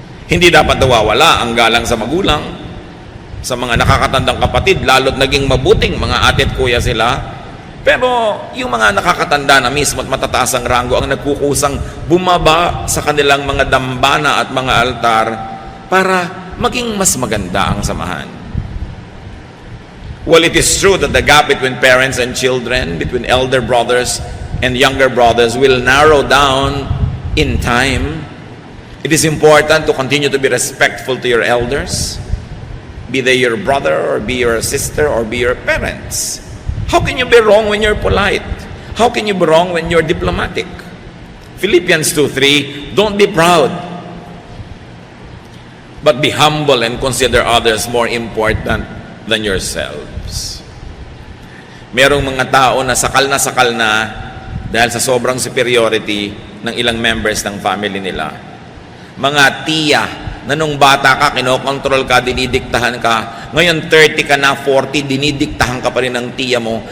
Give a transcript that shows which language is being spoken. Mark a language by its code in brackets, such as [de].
[tl] Hindi dapat nawawala ang galang sa magulang, sa mga nakakatandang kapatid, lalo't naging mabuting mga ate at kuya sila. Pero yung mga nakakatanda na mismo at matataas ang ranggo ang nagkukusang bumaba sa kanilang mga dambana at mga altar para maging mas maganda ang samahan. [en] Well, it is true that the gap between parents and children, between elder brothers and younger brothers will narrow down in time. It is important to continue to be respectful to your elders, be they your brother or be your sister or be your parents. How can you be wrong when you're polite? How can you be wrong when you're diplomatic? Philippians 2:3, don't be proud, but be humble and consider others more important than yourselves. [tl] Merong mga tao na sakal na dahil sa sobrang superiority ng ilang members ng family nila. Mga tiya na nung bata ka, kinokontrol ka, dinidiktahan ka. Ngayon 30 ka na, 40, dinidiktahan ka pa rin ng tiya mo.